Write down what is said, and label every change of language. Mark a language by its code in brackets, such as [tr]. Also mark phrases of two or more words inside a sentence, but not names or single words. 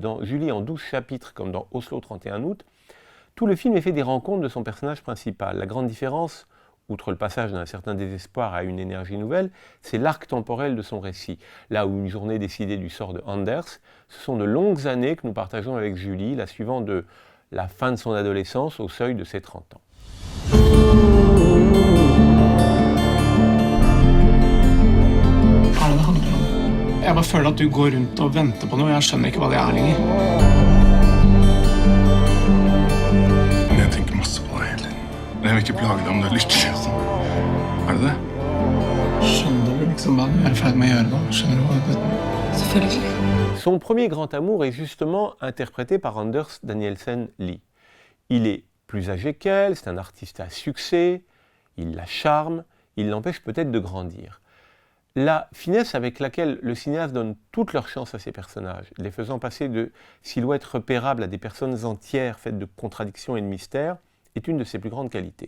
[fr] Dans Julie en 12 chapitres, comme dans Oslo 31 août, tout le film est fait des rencontres de son personnage principal. La grande différence, outre le passage d'un certain désespoir à une énergie nouvelle, c'est l'arc temporel de son récit. Là où une journée décidée du sort de Anders, ce sont de longues années que nous partageons avec Julie, la suivant de la fin de son adolescence au seuil de ses 30 ans. [no] Hva er det det handler om? Jeg bare føler at du går rundt og venter på noe. Jeg skjønner ikke hva det er lenger. Men jeg tenker masse på deg hele tiden. Jeg vil ikke plage deg om du er lykkelig og sånn. Er det det? Skjønner du liksom hva du er i ferd med å gjøre nå? Skjønner du hva det... Selvfølgelig. [fr] Son premier grand amour est justement interprété par Anders Danielsen Lie. Il est plus âgé qu'elle, c'est un artiste à succès, il la charme, il l'empêche peut-être de grandir. La finesse avec laquelle le cinéaste donne toute leur chance à ses personnages, les faisant passer de silhouettes repérables à des personnes entières faites de contradictions et de mystères, est une de ses plus grandes qualités.